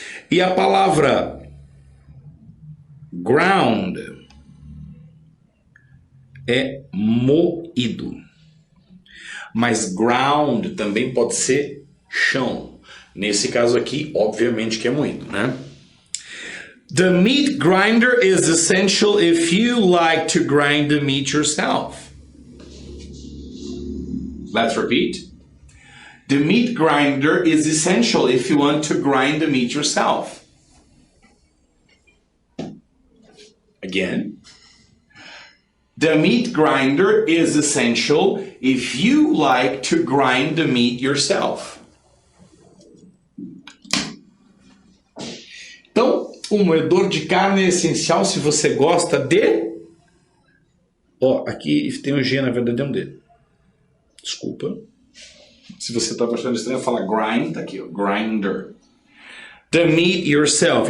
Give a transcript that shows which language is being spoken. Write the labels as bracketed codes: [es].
[pt] E a palavra ground é moído. Mas ground também pode ser chão. Nesse caso aqui, obviamente que é moído, né? [en] The meat grinder is essential if you like to grind the meat yourself. Let's repeat. The meat grinder is essential if you want to grind the meat yourself. Again. The meat grinder is essential if you like to grind the meat yourself. [pt] Então, o moedor de carne é essencial se você gosta de... Ó, aqui tem um G, na verdade é um D. Desculpa. Se você está achando estranho, fala grind, tá aqui, ó, grinder. [en] The meat yourself.